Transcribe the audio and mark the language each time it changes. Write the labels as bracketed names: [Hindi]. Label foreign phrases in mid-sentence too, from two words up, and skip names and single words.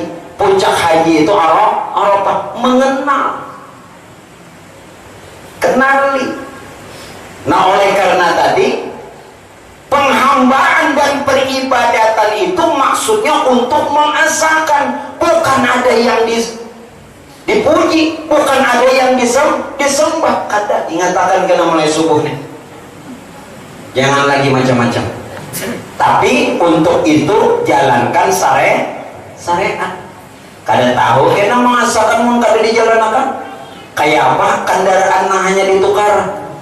[Indonesian] Puncak haji itu Arafah, mengenal, kenali. Nah, oleh karena tadi penghambaan dan peribadatan itu maksudnya untuk mengesahkan, bukan ada yang dipuji, bukan ada yang disembah. [Banjar] Kata ingatakan kena mulai subuh nih, jangan lagi macam-macam. [Indonesian] Tapi untuk itu jalankan syariat. [Banjar] Kada tahu kena mengesahkan mun kada dijalankan. Kayak apa kendaraan hanya ditukar?